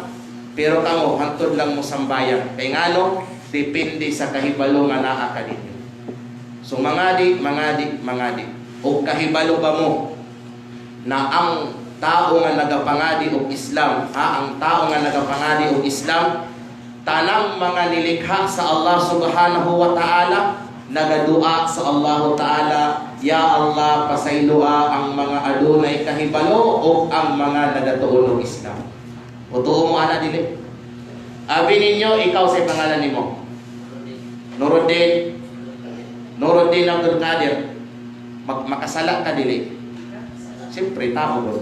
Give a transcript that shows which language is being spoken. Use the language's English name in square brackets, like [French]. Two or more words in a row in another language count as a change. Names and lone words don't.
[Cebuano] Pero kamo hantod lang mo sambayang. Kay ngano depende sa kahibalo nga naa ka ninyo. So mangadi. O kahibalo ba mo na ang tao nga nagapangadi og Islam, ang tao nga nagapangadi og Islam, tanang mga nilikha sa Allah [Arabic] سبحانه وتعالى, [Cebuano] nagadua sa Allah ta'ala, ya Allah pasaylua ang mga adunay kahibalo o ang mga nagatuon og Islam. O tuo mo ana dili. Abi ninyo ikaw sa pangalan nimo. Nuruddin Abdul Qadir. Makasala ka dili. Siyempre tao mo.